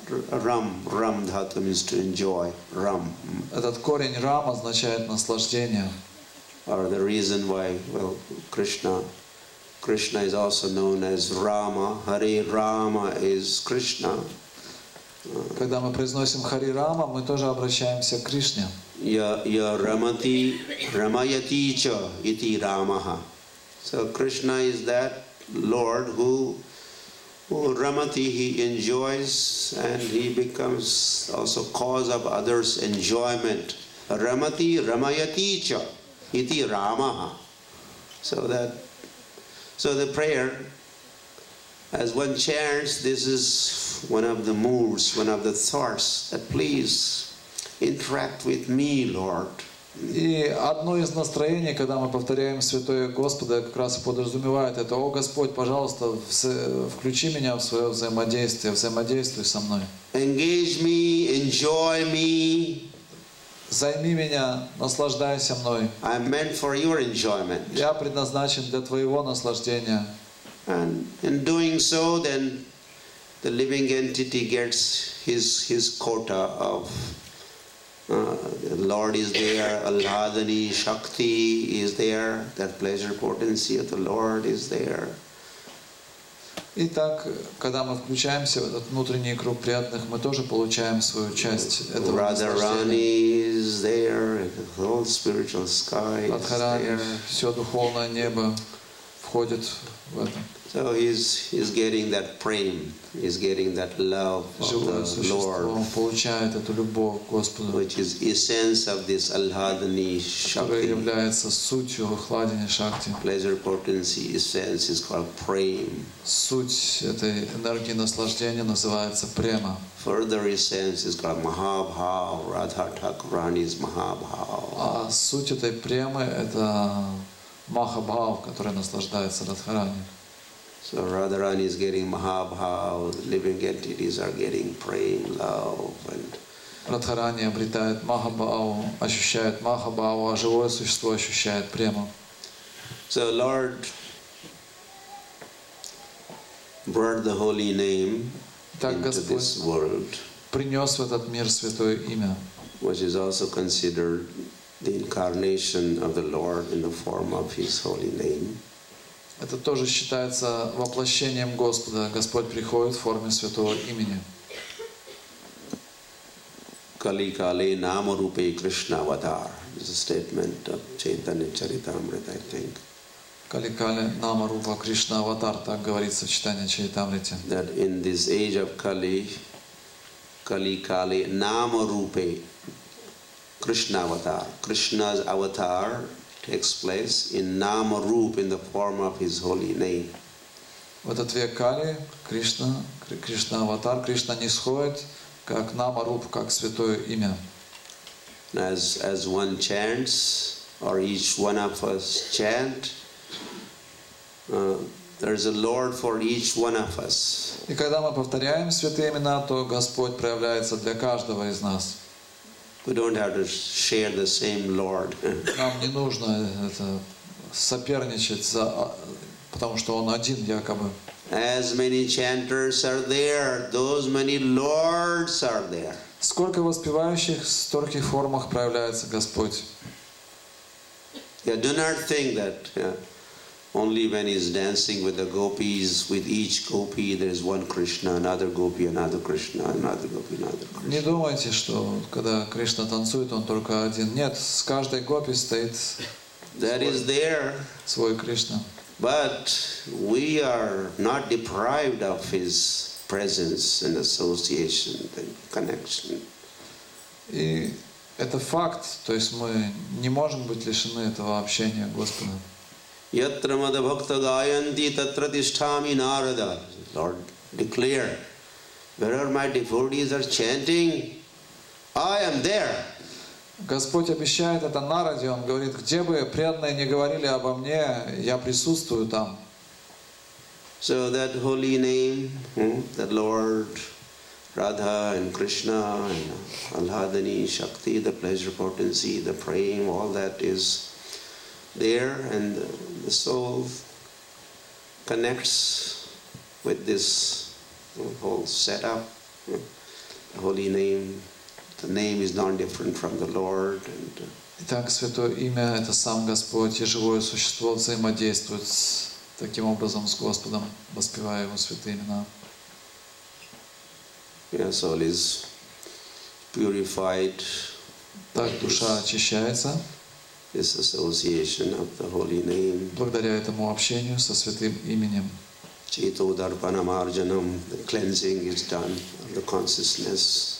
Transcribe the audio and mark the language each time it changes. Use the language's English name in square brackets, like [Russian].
[English] Ram dhatu means to enjoy. Ram. [Russian] Этот корень Рам означает наслаждение. [English] Or the reason why, Krishna is also known as Rama. Hare Rama is Krishna. [Russian] Когда мы произносим Хари Рама, мы тоже обращаемся к Кришне. [Sanskrit] Ya Ramati Ramayati cha iti Ramaha. [English] So Krishna is that Lord who Ramati, he enjoys and he becomes also cause of others' enjoyment. [Sanskrit] Ramati Ramayati cha iti Ramaha. [English] So the prayer, as one chants, this is one of the moves, one of the thoughts, that please interact with me, Lord. [Russian] И одно из настроений, когда мы повторяем Святое Господа, как раз и подразумевает это: «О Господь, пожалуйста, включи меня в свое взаимодействие, взаимодействуй со мной». [English] Engage me, enjoy me. [Russian] Займи меня, наслаждайся мной. [English] I'm meant for your enjoyment. [Russian] Я предназначен для твоего наслаждения. [English] And in doing so, then the living entity gets his quota of the Lord is there, Alhadani, Shakti is there, that pleasure potency of the Lord is there. [Russian] Итак, когда мы включаемся в этот внутренний круг преданных, мы тоже получаем свою часть этого [English] Radharani is there, the whole spiritual sky is there. [Russian] Все духовное небо входит в это. [English] So he's getting that prem, he's getting that love of the Lord, [Russian] получает эту любовь к Господу, [English] which is essence of this Alhadani [Russian] которая [English] Shakti. [Russian] является сутью Хладини Шакти. [English] Pleasure potency essence is called prem. [Russian] Суть этой энергии наслаждения называется према. [English] Further essence is called Mahabhav. Radha Thakurani is Mahabhav. [Russian] А суть этой премы — это Махабхав, который наслаждается Радхарани. [English] So Radharani is getting Mahabhav, living entities are getting prem, love, and [Russian] Радхарани обретает Махабхаву, ощущает Махабхаву, а живое существо ощущает прему. [English] so Lord brought the holy name [Russian] Так [English] into [Russian] Господь [English] this world, [Russian] принес в этот мир святое имя, [English] which is also considered the incarnation of the Lord in the form of His holy name. [Russian] это тоже считается воплощением Господа. Господь приходит в форме святого имени. [Sanskrit] Kali Kale Nama Rupe Krishna Avatar. [English] This is a statement of Chaitanya Charitamrita, I think. [Sanskrit] Кали-кали Нама Рупа Кришна Аватар, [Russian] так говорится в читании Чайтамрите. [English] That in this age of Kali, [Sanskrit] Kali Kale Nama Rupe Krishna Avatar. [English] Krishna's avatar takes place in Nama Rup, in the form of his holy name. [Russian] В этот век Кали Кришна Аватар, Кришна нисходит как Нама Руп, как святое имя. [English] As one chants, or each one of us chant, there is a Lord for each one of us. [Russian] И когда мы повторяем святые имена, то Господь проявляется для каждого из нас. [English] We don't have to share the same Lord. [Russian] Нам не нужно соперничать, потому что Он один якобы. [English] As many chanters are there, those many lords are there. [Russian] Сколько воспевающих, в стольких формах проявляется Господь. [English] Yeah, do not think that only when he's dancing with the gopis, with each gopi there is one Krishna, another gopi, another Krishna, another gopi, another Krishna. [Russian] Не думайте, что когда Кришна танцует, он только один. Нет, с каждой гопи стоит [English] That is there. [Russian] свой Кришна. [English] But we are not deprived of his presence and association and connection. [Russian] И это факт, то есть мы не можем быть лишены этого общения Господа. [Sanskrit] Yatra mada bhakta gayanti tatra tisthami narada. [English] Lord, declare, wherever my devotees are chanting, I am there. [Russian] Господь обещает это Нараде, Он говорит, где бы преданные не говорили обо мне, я присутствую там. [English] So that holy name, the Lord, Radha and Krishna and Alhadani, Shakti, the pleasure potency, the praying, all that is there, and the soul connects with this whole setup, the holy name. The name is not different from the Lord. [Russian] Итак, Святое Имя – это сам Господь, и живое существо взаимодействует таким образом с Господом, воспевая Его святые имена. [English] Yeah, soul is purified. [Russian] Так душа очищается [English] This association of the holy name. [Russian] благодаря этому общению со святым именем. [Sanskrit] Cheto darpanam arjanam, [English] the cleansing is done of the consciousness.